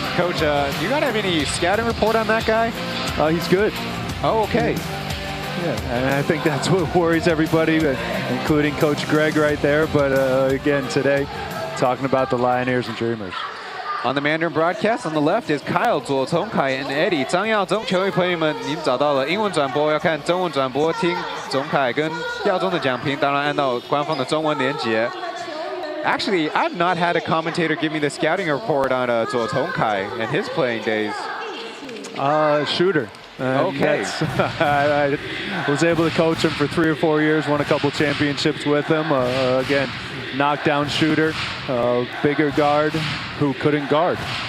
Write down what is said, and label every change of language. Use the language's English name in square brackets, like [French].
[English] Coach, you gotta have any scouting report on that guy? He's good. Oh, okay. Yeah, and I think that's what worries everybody, including Coach Greg right there. But again, today, talking about the Lioneers and Dreamers. On the Mandarin broadcast, on the left is Kyle, 左崇凯 and Eddie. [Chinese] 张耀宗，球迷朋友们，你们找到了英文转播，要看中文转播，听宗凯跟耀宗的讲评，当然按照官方的中文连结。 [English] Actually, I've not had a commentator give me the scouting report on 左崇凯 and his playing days. Shooter. Okay. I was able to coach him for 3 or 4 years, won a couple championships with him. Again, knockdown shooter, bigger guard who couldn't guard.